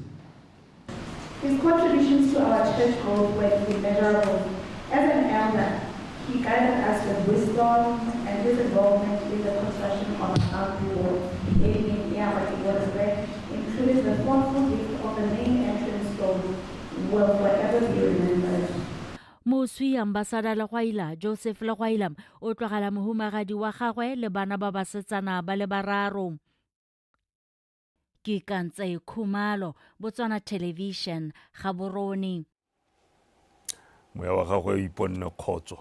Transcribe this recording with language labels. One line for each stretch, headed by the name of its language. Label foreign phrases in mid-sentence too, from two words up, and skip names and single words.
English: His contributions to our church growth were immeasurable. As an elder, he guided us with wisdom, and his involvement in the construction of our wall, including the thoughtful gift of the main entrance door, will forever be remembered.
Tswana: Moswi ambassador Legwaila Joseph Legwaila o tlogela mohumagadi wa gagwe le bana ba basetsana ba le bararo. Ke Kantse Khumalo, Botswana Television, Gaborone. Moya wa gagwe iponne khotso.